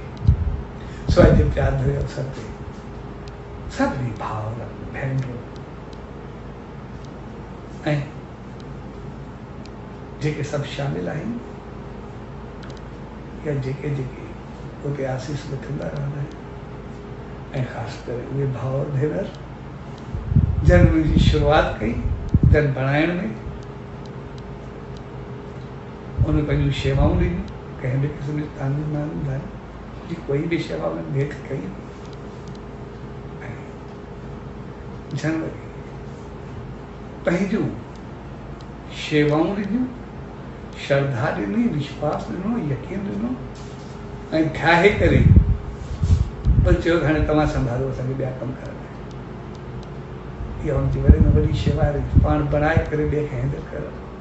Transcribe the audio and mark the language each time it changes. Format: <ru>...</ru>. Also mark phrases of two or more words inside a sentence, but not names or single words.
<sd>सो अॼु प्यार भरे अवसर ते सभिनी भाउर भेनरूं ऐं जेके सभु शामिल आहिनि या जेके जेके उते आसीस वठंदा रहंदा आहिनि ऐं ख़ासि करे उहे भाउर भेनर जन उनजी शुरूआति कई जन बणाइण में उन पंहिंजूं शेवाऊं ॾिनियूं कंहिं बि क़िस्म जी तानी मान जी कोई बि शेवा उन्हनि भेट कई ऐं जन वरी पंहिंजूं शेवाऊं ॾिनियूं श्रद्धा ॾिनी विश्वास ॾिनो यकीन ॾिनो ऐं ठाहे करे पोइ चयो हाणे तव्हां संभालो असांखे ॿिया कमु करणा आहिनि इहा हुनजी वॾे में वॾी शेवा आहे पाण बणाए करे ॿिए खे हैंडल करणु</sd>